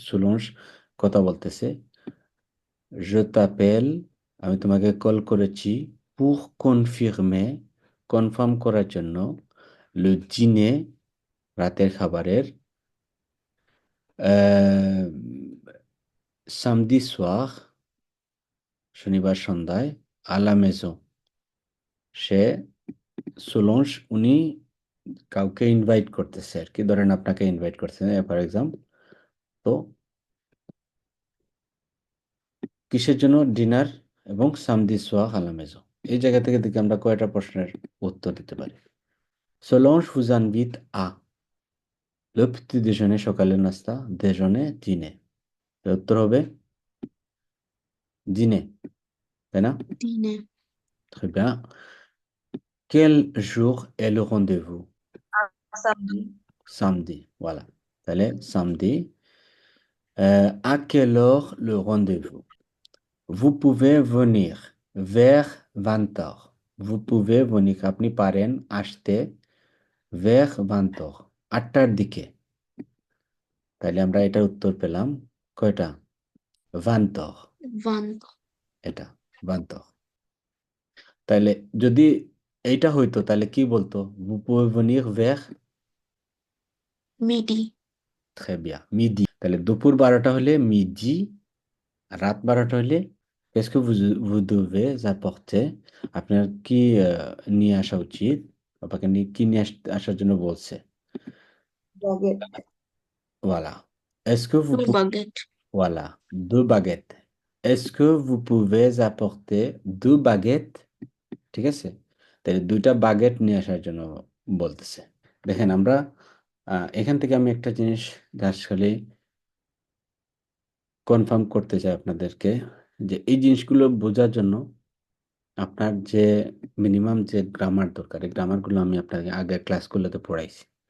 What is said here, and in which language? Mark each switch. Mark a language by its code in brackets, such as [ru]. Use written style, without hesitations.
[bn] সোলংশ কথা বলতেছে, [fr] je t'appelle, [bn] আমি তোমাকে কল করেছি, [fr] pour confirmer, [bn] কনফার্ম করার জন্য, [fr] le dîner, [bn] রাতের খাবারের, euh, [fr] samedi soir, [bn] শনিবার সন্ধ্যায়, [fr] à la maison, [bn] সে সোলংশ উনি কাউকে ইনভাইট করতেছে আর কি, ধরেন আপনাকে ইনভাইট করতেছে ফর এক্সাম্পল। তো কিসের জন্য? ডিনার এবং সামদি সোয়া হালামেজো। এই জায়গা থেকে দেখি আমরা কয়টা প্রশ্নের উত্তর দিতে পারি। সোলংশ [fr] vous invite à, le petit déjeuner, [bn] সকালের নাস্তা, déjeuner dîner, এর উত্তর হবে dîner, তাই না? [fr] Dîner. Très bien. Quel jour est le rendez-vous? Samedi. Samedi, voilà, [bn] তাহলে [fr] samedi. À quelle heure le rendez-vous? Vous pouvez venir vers 20 heures. Vous pouvez venir, [bn] আপনি পারেন আসতে, [fr] vers 20 heures, [bn] 8টার দিকে। তাহলে আমরা এটার উত্তর পেলাম কয়টা? 20 heures, [fr] Vendre. [bn] এটা 20 heures। তাহলে যদি এইটা হইতো তাহলে কি বলতো? [fr] Vous pouvez venir vers, Midi. très bien, midi। [bn] তাহলে দুপুর 12টা হলে midi, রাত 12টা হলে [fr] qu'est-ce que vous devez apporter, [bn] আপনার কি নিয়ে আসা উচিত, আপনাকে কি নিয়ে আসার জন্য বলছে? [fr] Baguette. Voilà. Est-ce que vous Deux pouvez, baguettes. voilà, 2 baguettes, est-ce que vous pouvez apporter 2 baguettes, [bn] ঠিক আছে? তাহলে 2টা বাগেট নিয়ে আসার জন্য বলতেছে। দেখেন আমরা এখান থেকে আমি একটা জিনিস জাস্ট খালি কনফার্ম করতে চাই আপনাদেরকে, যে এই জিনিসগুলো বোঝার জন্য আপনার যে মিনিমাম যে গ্রামার দরকার, এই গ্রামারগুলো আমি আপনাকে আগের ক্লাসগুলোতে পড়াইছি।